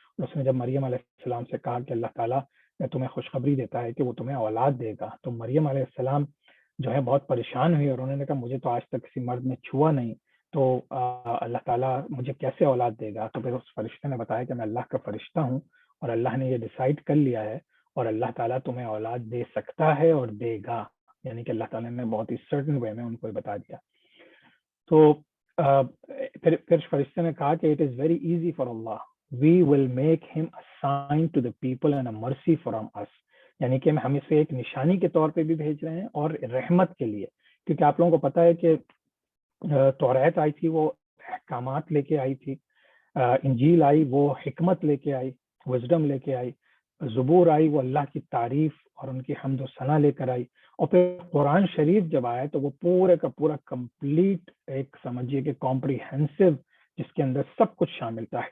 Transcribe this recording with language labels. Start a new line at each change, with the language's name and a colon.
Urdu: اس نے جب مریم علیہ السلام سے کہا کہ اللہ تعالیٰ تمہیں خوشخبری دیتا ہے کہ وہ تمہیں اولاد دے گا, تو مریم علیہ السلام جو ہے بہت پریشان ہوئی, اور انہوں نے کہا مجھے تو آج تک کسی مرد نے چھوا نہیں, تو اللہ تعالیٰ مجھے کیسے اولاد دے گا. تو پھر اس فرشتے نے بتایا کہ میں اللہ کا فرشتہ ہوں, اور اللہ نے یہ ڈیسائیڈ کر لیا ہے, اور اللہ تعالیٰ تمہیں اولاد دے سکتا ہے اور دے گا. یعنی کہ اللہ تعالیٰ نے بہت ہی سرٹن وے میں ان کو بتا دیا. تو پھر فرشتے نے کہا کہ
English: It is very easy for اللہ, we will make him a sign to the people and a mercy from us.
Urdu: یعنی کہ ہم اسے ایک نشانی کے طور پہ بھی بھیج رہے ہیں اور رحمت کے لیے, کیونکہ آپ لوگوں کو پتہ ہے کہ توریت آئی تھی وہ احکامات لے کے آئی تھی, انجیل آئی وہ حکمت لے کے آئی, وزڈم لے کے آئی, زبور آئی وہ اللہ کی تعریف اور ان کی حمد و ثنا لے کر آئی, اور پھر قرآن شریف جب آیا تو وہ پورے کا پورا کمپلیٹ ایک سمجھیے کہ کمپریہنسو, جس کے اندر سب کچھ شامل تھا.